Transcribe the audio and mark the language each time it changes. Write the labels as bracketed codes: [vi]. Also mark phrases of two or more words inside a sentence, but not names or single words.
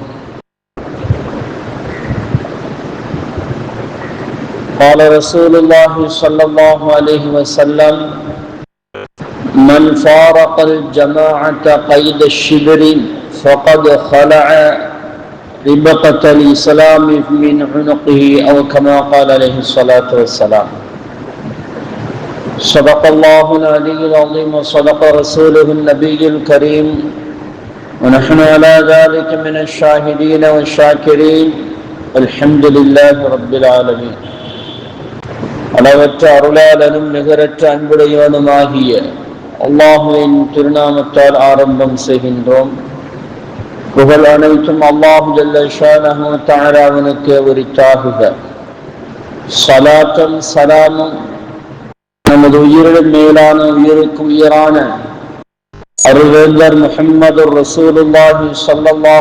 [ar] قال رسول الله صلى الله عليه وسلم: من فارق الجماعة قيد الشبر فقد خلع ربقة الإسلام من عنقه، أو كما قال عليه الصلاة والسلام. صدق الله العلي العظيم وصدق رسوله النبي الكريم، ونحن على ذلك من الشاهدين والشاكرين. الحمد لله رب العالمين. [ta] அளவற்ற அருளாளனும் நிகரற்ற அன்புடையவனுமாகிய அல்லாஹுவின் திருநாமத்தால் ஆரம்பம் செய்கின்றோம். புகழ் அனைத்தும் [ar] الله جل شأنه [ta] தஆலாவுக்கே உரித்தாகுக. ஸலாத்தும் ஸலாமும் நமது உயிரிலும் மேலான உயிருக்கு உயிரான அருள்வேந்தர் முஹம்மது [ar] رسول الله صلى الله